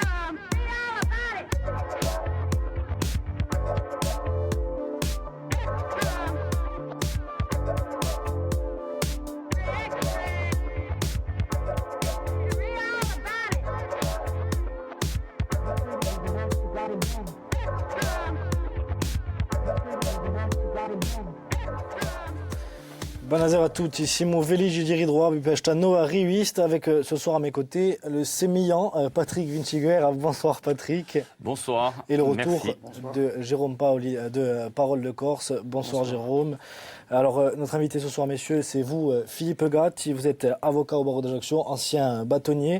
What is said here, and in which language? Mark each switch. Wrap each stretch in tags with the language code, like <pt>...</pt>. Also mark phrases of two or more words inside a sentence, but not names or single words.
<it>Buonasera a tutti, siamo felici di ritrovare questa nuova rivista</it> <fr>avec ce soir à mes côtés le sémillant Patrick Vinciguerra. Bonsoir Patrick. Bonsoir. Et le retour Merci. de Jérôme Paoli de Parole de Corse. Bonsoir Jérôme. Alors notre invité ce soir messieurs, c'est vous Philippe Gatti, vous êtes avocat au barreau d'Ajaccio, ancien bâtonnier.</fr>